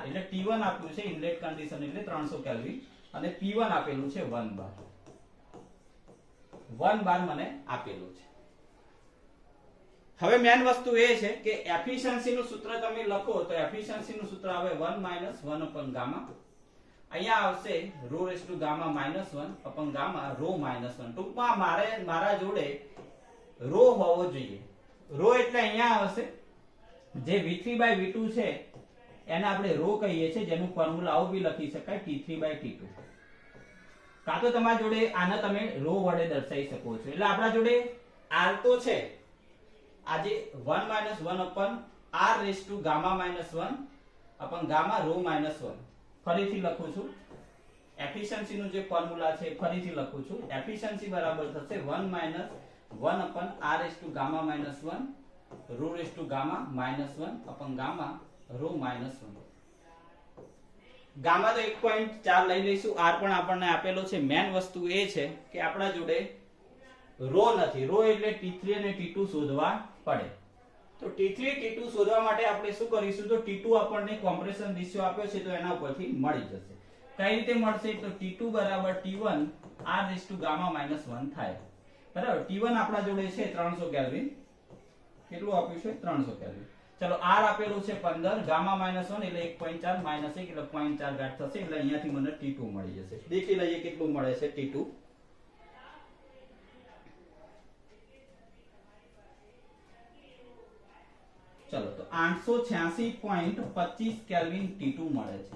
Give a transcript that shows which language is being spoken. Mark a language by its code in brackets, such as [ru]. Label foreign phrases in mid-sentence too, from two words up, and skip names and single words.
[gu] એટલે T1 આપ્યું છે, [en] inlet condition [gu] એટલે 300 કેલ્વિન, અને P1 આપેલું છે 1 બાર. 1 બાર મને આપેલું છે. હવે મેન વસ્તુ એ છે કે એફિશિયન્સી નું સૂત્ર તમે લખો તો એફિશિયન્સી નું સૂત્ર આવે [en] 1 - 1 upon gamma. [gu] અહીંયા આવશે [en] rho raised to gamma -1 upon gamma rho -1. [gu] ટૂંકમાં મારા જોડે rho હોવો જોઈએ. rho એટલે અહીંયા આવશે જે V3/V2 છે એને આપણે rho કહીએ છીએ, જેનું ફોર્મ્યુલા આવું બી લખી શકાય T3/T2. કાં તો તમારા જોડે આને તમે rho વડે દર્શાવી શકો છો. એટલે આપણા જોડે r તો છે, આજે [en] 1 - 1 upon r raised to gamma -1 upon gamma rho -1. [gu] ફરીથી લખું છું, એફિશિયન્સી નું જે ફોર્મ્યુલા છે ફરીથી લખું છું. એફિશિયન્સી બરાબર થશે [en] 1 - 1 upon r raised to gamma -1 rho raised to gamma -1 upon gamma rho -1. [gu] ગામા તો 1.4 લઈ લઈશું, r પણ આપણને આપેલો છે. મેન વસ્તુ એ છે કે આપણા જોડે રો નથી. રો એટલે T3 અને T2 શોધવા પડે. તો T3 T2 શોધવા માટે આપણે શું કરીશું, તો T2 આપણને [en] compression ratio [gu] આપ્યો છે તો એના ઉપરથી મળી જશે. કઈ રીતે મળશે, તો T2 બરાબર T1 [en] r raised to gamma [gu] -1 થાય. બરાબર. T1 આપણા જોડે છે 300 કેલ્વિન. કેટલું આપ્યું છે 300 કેલ્વિન. ચલો આર આપેલું છે 15, [en] gamma minus [gu] 1 એટલે 1.4 માઇનસ 1 એટલે 0.4 ઘાત થશે, એટલે અહીંયાથી મને T2 મળી જશે. દેખી લઈએ કેટલું મળે છે T2. ચલો તો 886.25 કેલ્વિન T2 મળે છે.